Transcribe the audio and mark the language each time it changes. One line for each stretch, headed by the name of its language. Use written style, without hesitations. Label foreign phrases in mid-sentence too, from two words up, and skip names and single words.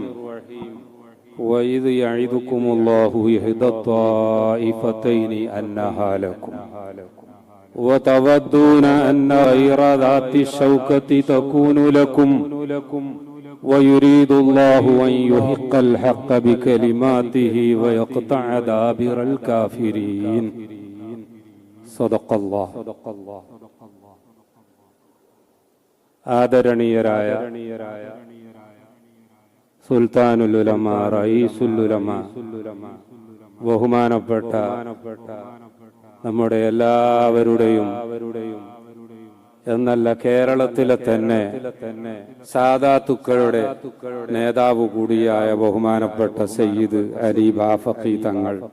Arabic: وإذ يعدكم الله إحدى الطائفتين أنها لكم وتودون أن غير ذات الشوكة تكون لكم ويريد الله أن يحق الحق بكلماته ويقطع دابر الكافرين. صدق الله.
Malayalam: ആദരണീയരായ സുൽത്താനുൽ ഉലമ, റഈസുൽ ഉലമ, ബഹുമാനപ്പെട്ട നമ്മുടെ എല്ലാവരുടെയും എന്നല്ല കേരളത്തിലെ തന്നെ സാദാത്തുക്കളുടെ നേതാവ് കൂടിയായ ബഹുമാനപ്പെട്ട സയ്യിദ് അലി ബാഫഖി തങ്ങൾ,